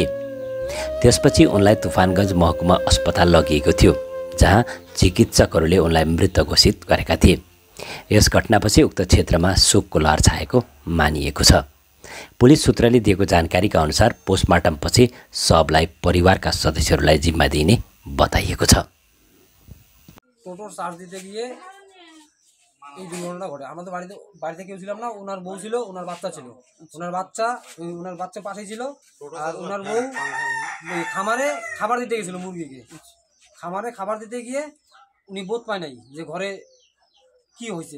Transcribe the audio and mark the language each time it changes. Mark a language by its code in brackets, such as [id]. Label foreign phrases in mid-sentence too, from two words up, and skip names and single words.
[ne] त्यसपछि उनलाई तुफानगञ्ज महकुमा अस्पताल लगिएको थियो, जहाँ चिकित्सकहरूले उनलाई मृत घोषित गरेका थिए। यस घटनापछि उक्त क्षेत्रमा शोकको लहर छाएको मानिएको छ। पुलिस सूत्रले दिएको जानकारीका अनुसार पोस्टमार्टमपछि शवलाई परिवारका सदस्यहरूलाई जिम्मा दिइने बताइएको छ। [bn] টোটোর চার্জ দিতে গিয়ে এই দুর্ঘটনাটা ঘটে। আমাদের বাড়িতে কেউ ছিলাম না, ওনার বউ ছিল, ওনার বাচ্চা ছিল। ওনার বাচ্চা পাশেই ছিল, আর ওনার বউ খামারে খাবার দিতে গেছিল মুরগিকে। খামারে খাবার দিতে গিয়ে উনি বোধ পায় নাই যে ঘরে কি হয়েছে।